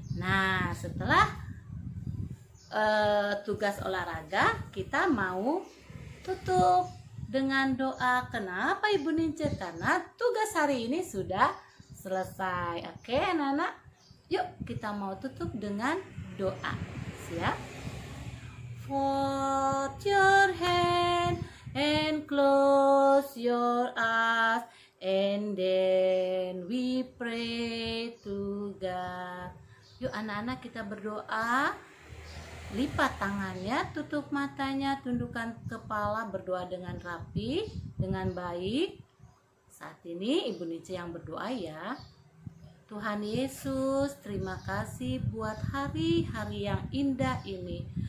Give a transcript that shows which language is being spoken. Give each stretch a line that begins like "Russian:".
Indonesian: Nah, setelah tugas olahraga, kita mau tutup dengan doa. Kenapa Ibu Nice? Karena tugas hari ini sudah selesai. Oke, anak-anak. Yuk, kita mau tutup dengan doa. Siap?
English: Fold your hand and close your eyes, and then we pray to God.
Indonesian: Yuk anak-anak, kita berdoa. Lipat tangannya, tutup matanya, tundukkan kepala, berdoa dengan rapi, dengan baik. Saat ini Ibu Nice yang berdoa ya. Tuhan Yesus, terima kasih buat hari-hari yang indah ini.